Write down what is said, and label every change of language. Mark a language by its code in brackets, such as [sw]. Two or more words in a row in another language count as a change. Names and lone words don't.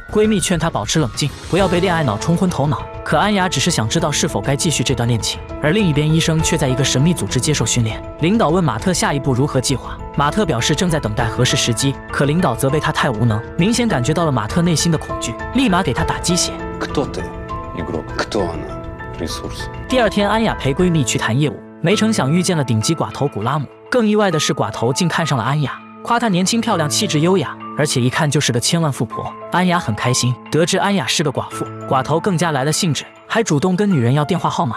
[zh] 闺蜜劝她保持冷静，不要被恋爱脑冲昏头脑。可安雅只是想知道是否该继续这段恋情。而另一边，医生却在一个神秘组织接受训练。领导问马特下一步如何计划，马特表示正在等待合适时机。可领导责备他太无能，明显感觉到了马特内心的恐惧，立马给他打鸡血。 [ru] Кто ты, игрок? Кто она? Ресурс. [zh] 第二天，安雅陪闺蜜去谈业务，没成想遇见了顶级寡头古拉姆。更意外的是，寡头竟看上了安雅，夸她年轻漂亮，气质优雅，而且一看就是个千万富婆。安雅很开心，得知安雅是个寡妇，寡头更加来了兴致，还主动跟女人要电话号码。